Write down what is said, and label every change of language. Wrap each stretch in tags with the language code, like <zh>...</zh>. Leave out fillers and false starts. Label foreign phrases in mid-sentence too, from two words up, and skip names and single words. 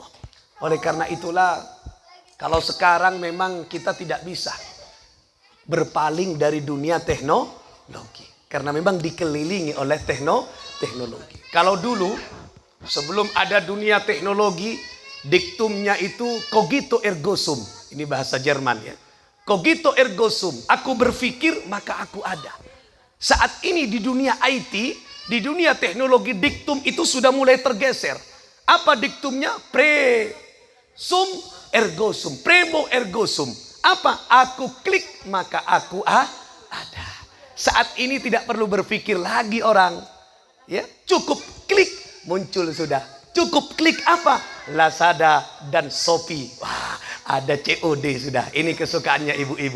<id>Oleh karena itulah kalau sekarang memang kita tidak bisa berpaling dari dunia teknologi. Karena memang dikelilingi oleh teknologi. Kalau dulu sebelum ada dunia teknologi, diktumnya itu</id> <la>cogito ergo sum.</la> <id>Ini bahasa Jerman ya.</id> <la>Cogito ergo sum.</la> <id>Aku berpikir maka aku ada. Saat ini di dunia IT, di dunia teknologi, diktum itu sudah mulai tergeser. Apa diktumnya?</id> <la>Pre sum ergo sum. Premo ergo sum.</la> <id>Apa? Aku klik maka aku ada. Saat ini tidak perlu berpikir lagi orang. Ya, cukup klik muncul sudah. Cukup klik apa? Lazada dan Shopee. Wah, ada COD sudah. Ini kesukaannya ibu-ibu.</id>